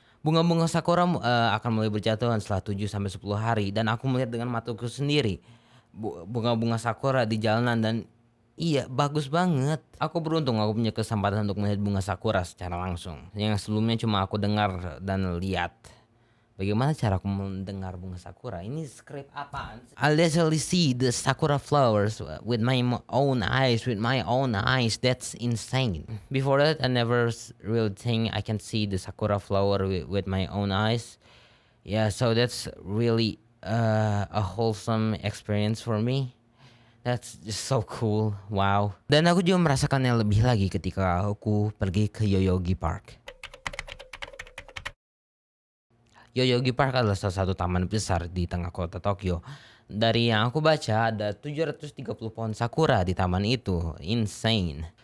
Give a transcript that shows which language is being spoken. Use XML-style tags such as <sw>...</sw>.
<id>Bunga-bunga sakura akan mulai berjatuhan setelah 7 sampai 10 hari dan aku melihat dengan mataku sendiri bunga-bunga sakura di jalanan. Dan iya bagus banget. Aku beruntung aku punya kesempatan untuk melihat bunga sakura secara langsung. Yang sebelumnya cuma aku dengar dan lihat. Bagaimana cara aku mendengar bunga sakura? Ini skrip apaan sih?</id> <en>I literally see the sakura flowers with my own eyes, That's insane. Before that, I never really think I can see the sakura flower with my own eyes. Yeah, so that's really a wholesome experience for me. That's just so cool. Wow.</en> <id>Dan aku juga merasakannya lebih lagi ketika aku pergi ke Yoyogi Park. Yoyogi Park adalah salah satu taman besar di tengah kota Tokyo. Dari yang aku baca ada 730 pohon sakura di taman itu. Insane.</id>